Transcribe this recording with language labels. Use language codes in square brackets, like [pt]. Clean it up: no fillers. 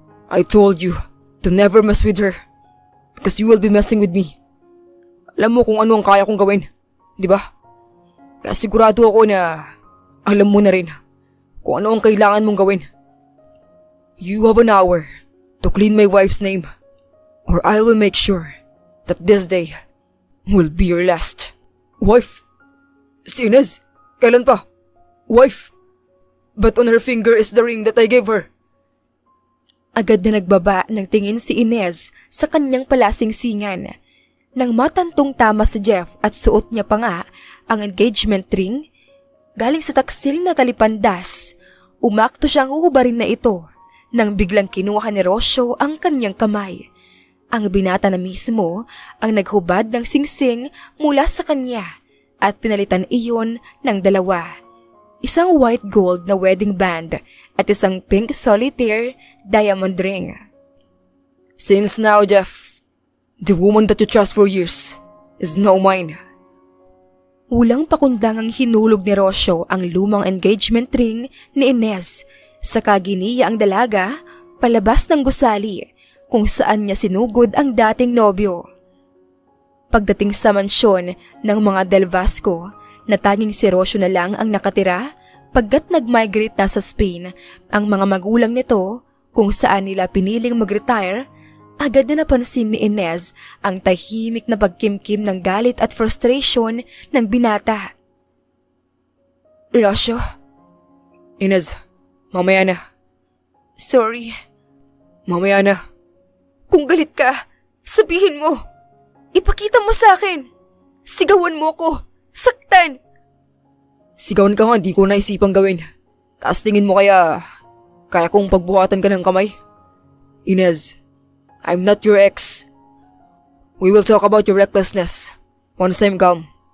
[en] I told you to never mess with her because you will be messing with me. [tl] Alam mo kung ano ang kaya kong gawin, di ba? Kaya sigurado ako na alam mo na rin kung ano ang kailangan mong gawin. [en] You have an hour to clean my wife's name or I will make sure that this day will be your last. [tl] Wife? Si Inez? Kailan pa? Wife? [en] But on her finger is the ring that I gave her. [tl] Agad na nagbaba ng tingin si Inez sa kanyang palasing-singan. Nang matantong tama si Jeff at suot niya pa nga ang engagement ring, galing sa taksil na talipandas, umakto siyang huhubarin na ito nang biglang kinuha ni Rocio ang kanyang kamay. Ang binata na mismo ang naghubad ng singsing mula sa kanya at pinalitan iyon ng dalawa. Isang white gold na wedding band at isang pink solitaire diamond ring. [en] Since now, Jeff, the woman that you trust for years is now mine. [tl] Ulang pakundangang hinulog ni Rocio ang lumang engagement ring ni Inez sa kaginiya ang dalaga palabas ng gusali kung saan niya sinugod ang dating nobyo. Pagdating sa mansyon ng mga Del Vasco, na tanging si Rocio na lang ang nakatira pagkat nag-migrate na sa Spain ang mga magulang nito kung saan nila piniling mag-retire, agad na napansin ni Inez ang tahimik na pagkimkim ng galit at frustration ng binata. Rocio? Inez, mamaya na. Sorry. Mamaya na. Kung galit ka, sabihin mo. Ipakita mo sa akin. Sigawan mo ko. Saktan. Sigawan ka nga, di ko naisipang gawin. Taas tingin mo kaya kong pagbuhatan ka ng kamay? [en] Inez, I'm not your ex. We will talk about your recklessness once I'm calm.